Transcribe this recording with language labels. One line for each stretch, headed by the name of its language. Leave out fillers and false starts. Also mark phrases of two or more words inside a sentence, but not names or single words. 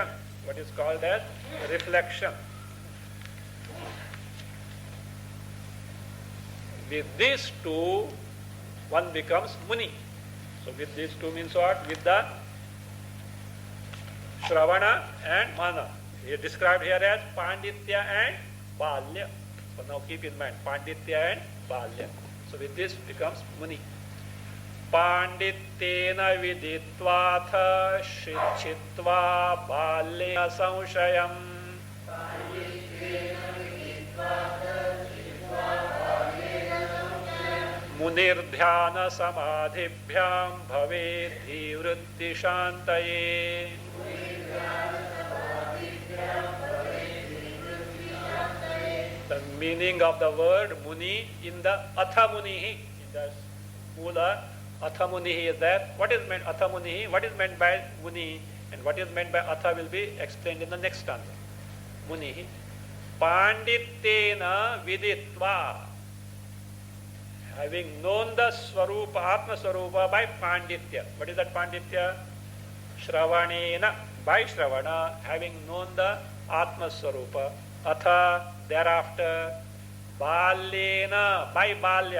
English: What is called as reflection. With these two, one becomes Muni. So with these two means what? With the Shravana and Mana. He is described here as Panditya and Balya. So now keep in mind, Panditya and Balya. So with this becomes Muni.
Sanskrit: Pandityena viditvatha shichitva balya samshayam. Munirdhyana samadhibhyam bhave dhivritti shantaye.
English: The meaning of the word Muni in the
Sanskrit: Atha Munihi,
English: in the
Sanskrit: Mula Atha Munihi
English: is that. What is meant
Sanskrit: Atha Munihi?
English: What is meant by Muni and what is meant by Atha will be explained in the next stanza.
Sanskrit: Munihi Pandityena viditva,
English: having known the Swarupa,
Sanskrit: Atma Swarupa
English: by Panditya. What is that Panditya? Shravanena, by Shravana, having known the
Sanskrit: Atma Swarupa.
English: Atha, thereafter, Balyena, by Balya.